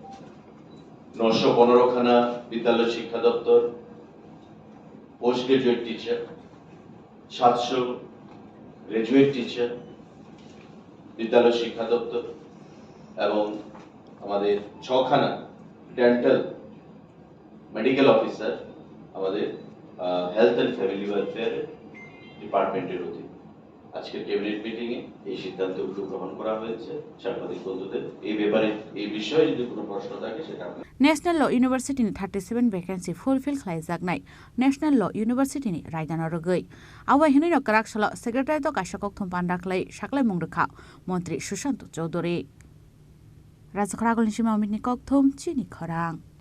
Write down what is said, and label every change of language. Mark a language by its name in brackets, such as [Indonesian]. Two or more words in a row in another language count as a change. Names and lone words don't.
[Bangla] 915খানা বিদ্যালয় শিক্ষা দপ্তর [English] post graduate teacher, [Bangla] 700 [English] graduate teacher [Bangla] বিদ্যালয় শিক্ষা দপ্তর এবং আমাদের 6খানা [English] dental medical officer [Bangla] আমাদের [English] health and family welfare department's [Bangla] অধীন। আজকের [English] cabinet meeting [Bangla] এ এই সিদ্ধান্তগুলো গ্রহণ করা হয়েছে। সাংবাদিক বন্ধুদের এই ব্যাপারে এই বিষয়ে যদি কোনো প্রশ্ন থাকে সেটা [Kok Borok] नेशनल ल इउनिभार्सिटी 37 [English] vacancy fulfil [Kok Borok] खालामजानाय नेशनल ल इउनिभार्सिटी रायदान रगै आवा हिनै कराकसल सेक्रेटारि तो काशकक थम पान्डाखलै साकलै मुंगरखा मन्त्री सुशांत चौधरी राजखरागलनि सिमा अमितनि कक थम चिनि खरां